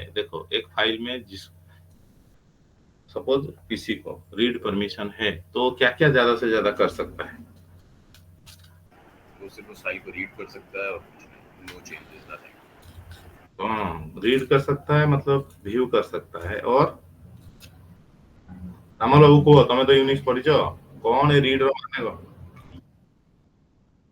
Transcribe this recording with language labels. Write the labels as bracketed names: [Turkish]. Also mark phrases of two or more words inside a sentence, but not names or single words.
[Hindi] देखो एक फाइल में जिस, सपोज किसी को [English] read permission [Hindi] है तो क्या क्या ज्यादा से ज्यादा कर सकता है? वो सिर्फ उस फाइल को रीड कर सकता है और कुछ नहीं, [English] no changes, nothing. [Hindi] हाँ, रीड कर सकता है मतलब व्यू कर सकता है। [Odia] और ଆମ ଲୋକ ତମେ ତ ୟୁନିକ୍ସ ପଢିଛ, କଣ रीड ର ମାନେ କଣ?